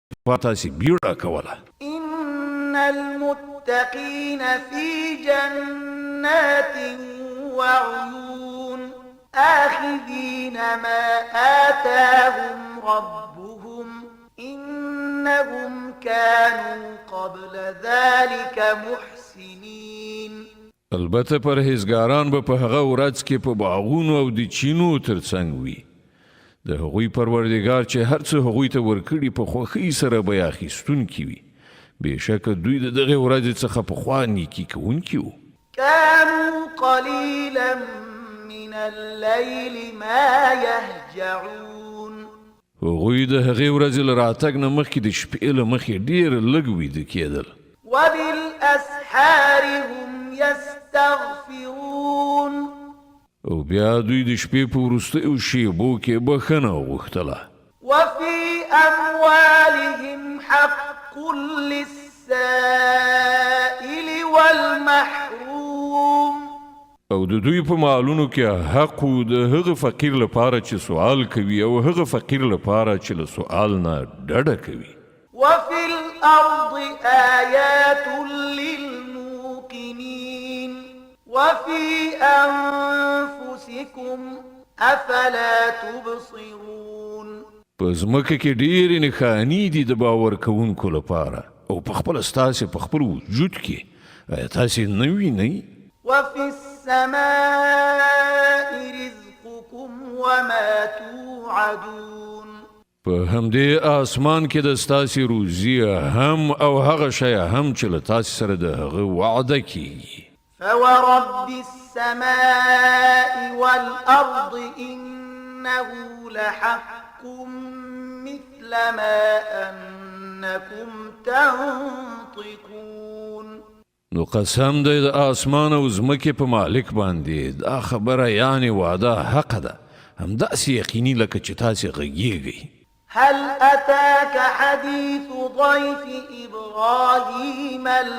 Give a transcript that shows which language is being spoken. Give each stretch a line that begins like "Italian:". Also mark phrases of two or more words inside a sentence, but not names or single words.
Pashto: تاسې بیړه کوله.
Arabic: إن المتقين في جنات وعيون آخذين ما آتاهم ربهم إنهم كانوا قبل ذلك محسنين.
Pashto: البته پرهیزګاران به په هغه ورځ کې په باغونو او د چینو ترڅنګ وي. د هغوی پروردګار چې هر څه هغوی ته ورکړي په خوښۍ سره به یې اخیستونکي وي. بېشکه دوی د دغې ورځې څخه پخوا نیکي کوونکي وو.
Arabic: كانوا قليلا من الليل ما يهجعون.
Pashto: هغوی د هغې ورځې له راتګ نه مخکې د شپې له مخې ډېر لږ ویده کېدل.
Arabic: وبالأسحار هم يستغفرون.
Pashto: او بیا دوی د شپې په وروستیو شېبو کې بخښنه وغوښتله.
Arabic: وفي أموالهم حق للسائل والمحروم.
Pashto: او د دوی په مالونو کې حق و د هغه فقیر لپاره چې سوال کوي او هغه فقیر لپاره چې له سوال نه ډډه کوي.
Arabic: وفي الأرض آيات للموقنين وفي أنفسكم أفلا تبصرون.
Pashto: په ځمکه کې ډېرې نښانې دي د باور کوونکو لپاره او په خپله ستاسې په خپل وجود کې آیا تاسې نه وینئ؟
Arabic: وفي السماء رزقكم وما توعدون.
Pashto: په همدې آسمان کې د ستاسې روزي هم او هغه شی هم چې له تاسې سره د هغه وعده کیږي.
Arabic: فورب السماء والأرض إنه لحق مثل ما أنكم تنطقون.
Pashto: نو قسم دی د آسمان او ځمکې په مالک باندې دا خبره یعنې وعده حقه ده همداسې یقیني لکه چې تاسې غږیږئ.
Arabic: هل أتاك حديث ضيف إبراهيم